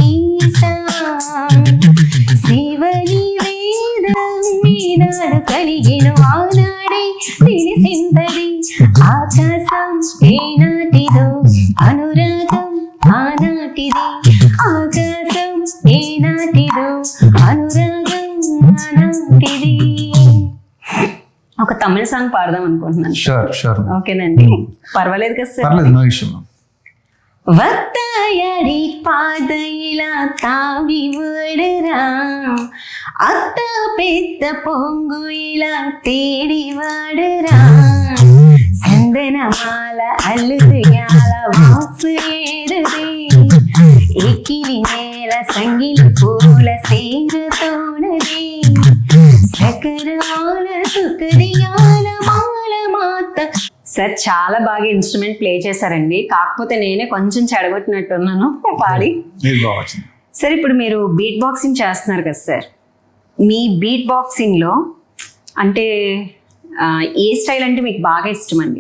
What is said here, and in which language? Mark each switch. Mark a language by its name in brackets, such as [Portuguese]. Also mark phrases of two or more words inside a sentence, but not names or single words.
[Telugu] శివని వేదం ఈనాడు కలిగిన ఆనాడే తెలిసిందది ఆకాశం ఏనాటిదో అనురాగం ఆనాటిది ఆకాశం ఏనాటిదో అనురాగం ఆనాటిది. ఒక తమిళ సాంగ్ పాడదాం అనుకుంటున్నాను. షూర్ ఓకేనండి, పర్వాలేదు కదా సార్? పర్లేదు, [English] no issue. [Tamil] வத்தாயடி பாதையில தாவி விடுறா அத்த பெத்த பொங்குயில தேடி வாடுறா சந்தன மாலை அள்ளுது யால வாசு ஏறுதே எக்கிலி மேல சங்கிலி போல சேர தோணுதே சக்கரவால சுக்கரியால மால மாத்த. [Telugu] సార్ చాలా బాగా ఇన్స్ట్రుమెంట్ ప్లే చేశారండి, కాకపోతే నేనే కొంచెం చెడగొట్టినట్టున్నాను పాడి. సార్ ఇప్పుడు మీరు [English] beat boxing [Telugu] చేస్తున్నారు కదా సార్, మీ [English] beat boxingలో [Telugu] అంటే ఏ స్టైల్ అంటే మీకు బాగా ఇష్టం అండి?